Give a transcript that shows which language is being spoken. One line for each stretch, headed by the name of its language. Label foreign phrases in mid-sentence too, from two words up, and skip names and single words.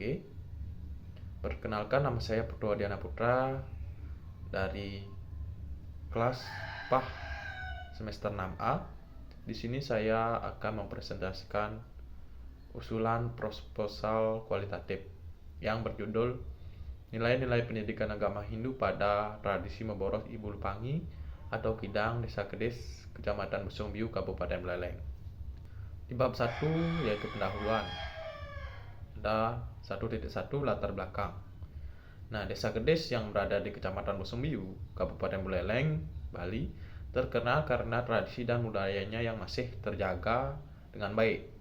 Indonesian: Perkenalkan, nama saya Purwadiana Putra dari kelas PAH semester 6A. Di sini saya akan mempresentasikan usulan proposal kualitatif yang berjudul Nilai-nilai pendidikan agama Hindu pada tradisi Memboros Ibu Lupangi atau Kidang Desa Kedis, Kecamatan Busung Biu, Kabupaten Buleleng. Di bab 1 yaitu pendahuluan. Ada 1.1 latar belakang. Nah, Desa Kedis yang berada di Kecamatan Busung Biu, Kabupaten Buleleng, Bali, terkenal karena tradisi dan budayanya yang masih terjaga dengan baik.